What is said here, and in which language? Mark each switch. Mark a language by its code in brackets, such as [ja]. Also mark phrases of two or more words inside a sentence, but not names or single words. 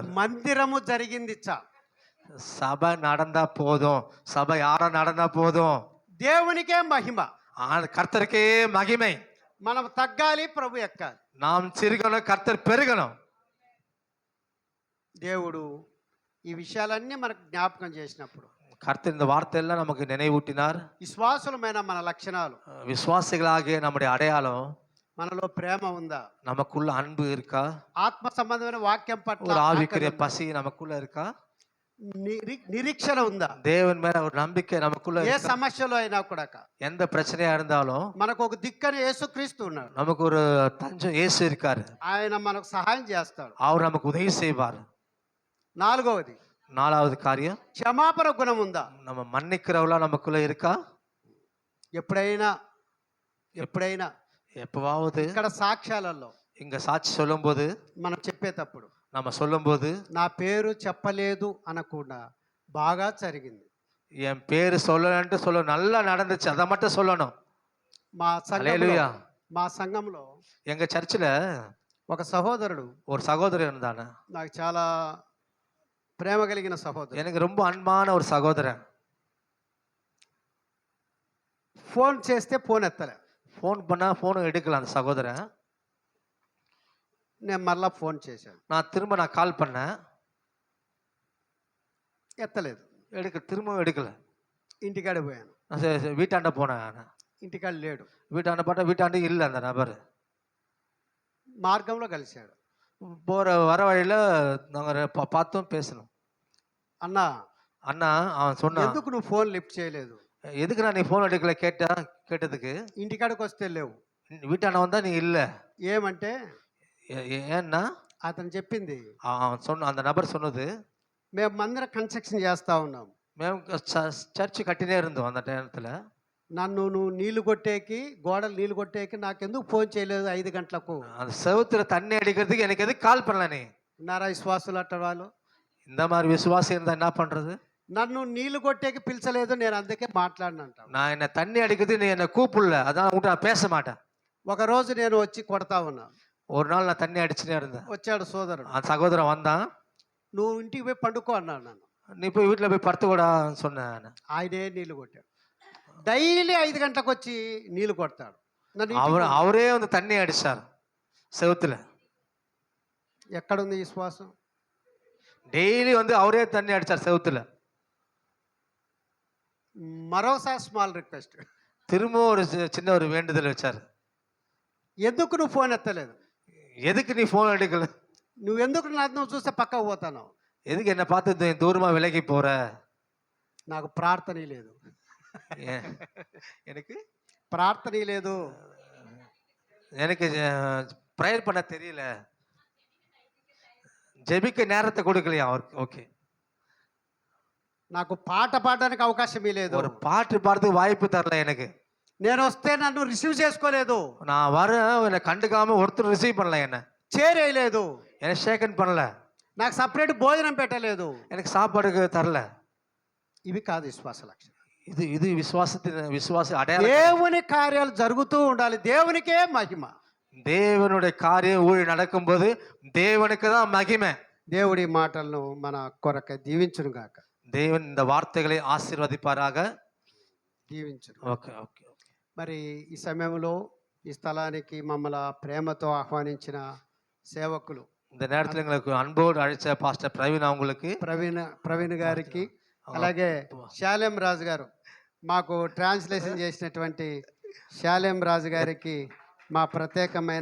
[te] మందిరము జరిగింది చాలు, [ta] சபை நடந்தா போதும், சபை யாரா நடந்தா போதும். [te] దేవునికే మహిమ. [ta] கர்த்தருக்கே மகிமை. [te] మనం తగ్గాలి, ప్రభు ఎక్కాలి. [ta] நாம் சிறுகணும், கர்த்தர் பெருகணும். [te] దేవుడు ఈ విషయాలన్నీ మనకు జ్ఞాపకం చేసినప్పుడు, [ta] கர்த்தர் இந்த வார்த்தையெல்லாம் நமக்கு நினைவூட்டினார். [te] విశ్వాసులమైన మన లక్షణాలు, [ta] விசுவாசிகளாகிய நம்முடைய அடையாளம், [te] మనలో ప్రేమ ఉందా, [ta] நமக்குள்ள அன்பு இருக்கா, [te] ఆత్మ సంబంధమైన వాక్యం పట్ల [ta] ஒரு ஆவிக்குரிய [te] ఆకలి ఉందా? [ta] பசி நமக்குள்ள இருக்கா, [te] నిరీక్షణ ఉందా? [ta] தேவன் மேல ஒரு நம்பிக்கை நமக்குள்ள [te] ఏ [ta] இருக்கா? [te] సమస్యలో అయినా కూడా [ta] எந்த பிரச்சனையா இருந்தாலும் [te] మనకు ఒక దిక్కని యేసుక్రీస్తు ఉన్నాడు. [ta] நமக்கு ஒரு தஞ்சம் இயேசு இருக்காரு, [te] ఆయన మనకు సహాయం చేస్తాడు. [ta] அவர் நமக்கு உதவி செய்வார். [te] నాలుగవది, [ta] நாலாவது காரியம், [te] క్షమాపణ గుణం ఉందా? [ta] நம்ம மன்னிக்கிறவளா நமக்குள்ள இருக்கா? [te] ఎప్పుడైనా ఎప్పుడైనా [ta] எப்பவாவது [te] ఇక్కడ సాక్ష్యాలలో [ta] இங்க சாட்சி சொல்லும்போது, [te] మనం చెప్పేటప్పుడు [ta] நம்ம சொல்லும்போது [te] నా పేరు చెప్పలేదు అనకుండా బాగా జరిగింది. [ta] என் பேரு சொல்லலன்ட்டு சொல்ல, நல்லா நடந்துச்சு, அதை மட்டும் சொல்லணும். [te] మా సంఘంలో హల్లెలూయా. మా సంఘంలో [ta] எங்க சர்ச்சில் [te] ఒక సహోదరుడు, [ta] ஒரு சகோதரன் இருந்தானே, [te] నాకు చాలా ప్రేమ కలిగిన సహోదరుడు, [ta] எனக்கு ரொம்ப అన్பான ஒரு சகோதரன். [te] ఫోన్ చేస్తే ఫోన్ ఎత్తలే. [ta] ஃபோன் பண்ணா ஃபோனும் எடுக்கல அந்த சகோதரன். [te] నేను మళ్ళా ఫోన్ చేశాను, [ta] நான் கால் பண்ணேன், [te] ఎత్తలేదు. [ta] திரும்பவும் எடுக்கல. [te] ఇంటికాడ పోయాను, [ta] நான் சரி வீட்டாண்ட போனேன். நான் [te] ఇంటికాడ లేడు. [ta] வீட்டாண்ட பார்த்தா வீட்டாண்ட இல்லை அந்த நபர். [te] మార్గంలో కలిశాడు. [ta] வர வழியில நாங்கள் பார்த்தோம், பேசணும். [te] అన్నా, [ta] அண்ணா அவன் சொன்னான், [te] ఎందుకు నువ్వు ఫోన్ లిఫ్ట్ చేయలేదు? [ta] எதுக்கு நான் நீ ஃபோன் எடுக்கல கேட்டதுக்கு, [te] ఇంటికాడికి వస్తే లేవు. [ta] வீட்டாண்ட வந்தா நீ இல்லை. [te] ఏమంటే [ta] ஏன்னா [te] అతను చెప్పింది, [ta] அவன் அந்த நபர் சொன்னது, [te] మేము మందిర కన్స్ట్రక్షన్ చేస్తా ఉన్నాం, మేము చర్చ్ కట్టినే [ta] இருந்தோம் அந்த நேரத்தில். [te] నన్ను నువ్వు నీళ్లు కొట్టేకి, గోడలు నీళ్లు కొట్టేకి నాకెందుకు ఫోన్ చేయలేదు 5 గంటలకు? [ta] அந்த செவுத்துல தண்ணி அடிக்கிறதுக்கு எனக்கு எதுக்கு கால் பண்ணல நீ? [te] ఉన్నారా విశ్వాసులు అట్ట వాళ్ళు? [ta] இந்த மாதிரி விசுவாசி இருந்தா என்ன பண்றது? [te] నన్ను నీళ్లు కొట్టేకి పిలిచలేదు, నేను అందుకే మాట్లాడినంట. [ta] நான் என்ன தண்ணி அடிக்கிறது, நீ என்ன கூப்பிடல, அதான் உன்கிட்ட நான் பேச மாட்டேன். [te] ఒక రోజు నేను వచ్చి కొడతా ఉన్నా, [ta] ஒரு நாள் நான் தண்ணி அடிச்சுனே இருந்தேன். [te] వచ్చాడు సోదరుడు, [ta] அந்த சகோதரன் வந்தான், [te] నువ్వు ఇంటికి పోయి పండుకో అన్నాడు నన్ను. [ta] நீ போய் வீட்டில் போய் படுத்துக்கூடான்னு சொன்னேன். [te] ఆయనే నీళ్లు కొట్టాడు. డైలీ 5 గంటలకు వచ్చి నీళ్లు కొడతాడు. [ta] அவரே வந்து தண்ணி அடிச்சார் செவுத்துல. [te] ఎక్కడుంది విశ్వాసం? [ta] டெய்லி வந்து அவரே தண்ணி அடிச்சார் செவுத்துல. [te] మరోసారి [en] small request, [ta] திரும்ப ஒரு சின்ன ஒரு வேண்டுதல் வச்சார். [te] ఎందుకు నువ్వు ఫోన్ ఎత్తలేదు? [ta] எதுக்கு நீ ஃபோன் எடுக்கல? [te] నువ్వు ఎందుకు నువ్వు చూస్తే పక్కకు పోతాను? [ta] எதுக்கு என்னை பார்த்து தூரமா விலகி போற? [te] నాకు ప్రార్థన లేదు, [ta] எனக்கு [te] ప్రార్థన లేదు, [ta] எனக்கு ப்ரேயர் பண்ண தெரியல, ஜெபிக்க நேரத்தை கொடுக்கலையா அவருக்கு. ஓகே, [te] నాకు పాట పాడడానికి అవకాశం లేదు, [ta] ஒரு பாட்டு பாடுறதுக்கு வாய்ப்பு தரல எனக்கு. [te] నేను వస్తే నన్ను రిసీవ్ చేసుకోలేదు, [ta] நான் வரேன் என்னை கண்டுக்காம ஒருத்தர் ரிசீவ் பண்ணல, என்ன [te] చేరేయలేదు, [ta] என்னை ஷேக்கன் பண்ணல, [te] నాకు సపరేట్ భోజనం పెట్టలేదు, [ta] எனக்கு சாப்பாடுக்கு தரல. [te] ఇవి కాదు విశ్వాస లక్షణం. [ta] இது விசுவாச அடையாளம். [te] దేవుని కార్యాలు జరుగుతూ ఉండాలి, దేవునికే మహిమ. [ta] தேவனுடைய காரியம் ஊழி நடக்கும்போது தேவனுக்கு தான் மகிமை. [te] దేవుడి మాటలను మన కొరక దీవించును గాక. [ta] தேவன் இந்த வார்த்தைகளை ஆசீர்வதிப்பாராக. [te] దీవించును. [en] okay okay. [te] మరి ఈ సమయంలో ఈ స్థలానికి మమ్మల్ని ప్రేమతో ఆహ్వానించిన సేవకులు [ta] இந்த நேரத்தில் எங்களுக்கு அன்போடு அழைச்ச பாஸ்டர் பிரவீன் அவங்களுக்கு, [te] ప్రవీణ్ గారికి, అలాగే శాలెం రాజు గారు, మాకు ట్రాన్స్లేషన్ చేసినటువంటి శాలెం రాజు గారికి మా ప్రత్యేకమైన